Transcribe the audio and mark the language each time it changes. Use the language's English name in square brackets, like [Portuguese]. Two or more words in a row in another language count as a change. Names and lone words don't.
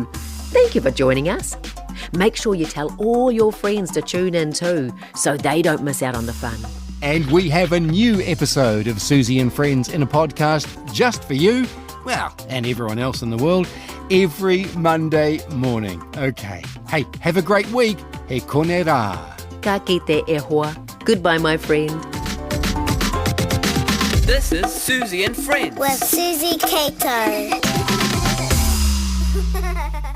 [English] Thank you for joining us. Make sure you tell all your friends to tune in too, so they don't miss out on the fun. And we have a new episode of Suzy and Friends in a podcast just for you, well, and everyone else in the world, every Monday morning. Okay. Hey, have a great week. [Māori] He kone rā. Ka kite e hoa. [English] Goodbye, my friend. This is Suzy and Friends. With Suzy Cato.